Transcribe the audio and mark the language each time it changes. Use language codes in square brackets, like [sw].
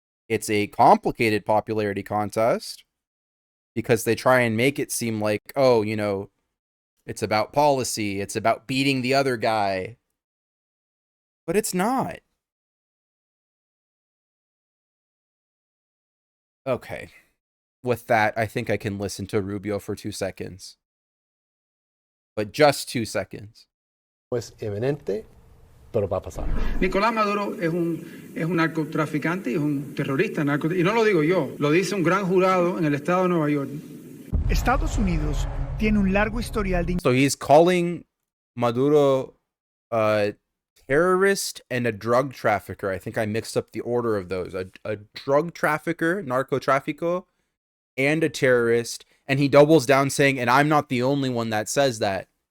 [en] It's a complicated popularity contest because they try and make it seem like, oh, you know, it's about policy. It's about beating the other guy. But it's not. Okay. With that, I think I can listen to Rubio for 2 seconds. But just 2 seconds. [es] Es evidente, pero va a pasar. Nicolás Maduro es un narcotraficante y es un terrorista. Y no lo digo yo, lo dice un gran jurado en el estado de Nueva York. Estados Unidos tiene un largo historial de... [en] So he's calling Maduro a terrorist and a drug trafficker. I think I mixed up the order of those. A drug trafficker, narcotráfico, and a terrorist. And he doubles down saying, and I'm not the only one that says that.